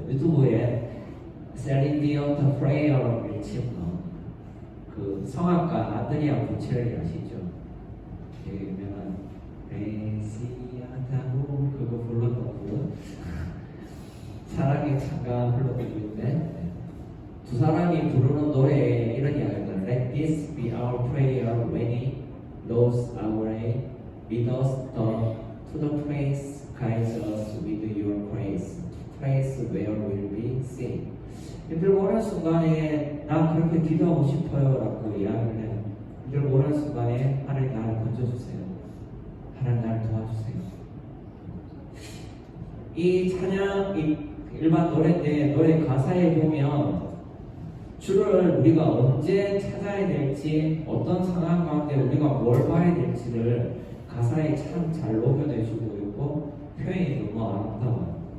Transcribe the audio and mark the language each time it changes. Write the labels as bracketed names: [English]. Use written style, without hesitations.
[Korean] 유튜브에 셀린디옹 The Prayer를 치면 그 성악가 아드리아 보첼리 아시죠? 되게 유명한 레시아타고 그거 불렀던 분 사랑의 찬가 불렀던 분인데 두 사람이 부르는 노래에 이런 이야기입니다. [English] Let this be our prayer when we lose our way. Lead us to the place, guide us with your grace, to place where we'll be safe. [Korean] 힘들고 어려운 순간에 나 그렇게 기도하고 싶어요 라고 이야기를 해요. 힘들고 어려운 순간에 하나님 나를 건져주세요. 하나님 나를 도와주세요. 이 찬양, 이 일반 노래인데 노래 가사에 보면 주를 우리가 언제 찾아야 될지 어떤 상황 가운데 우리가 뭘 봐야 될지를 가사에 참 잘 녹여내주고 있고 표현이 너무 아름다워요.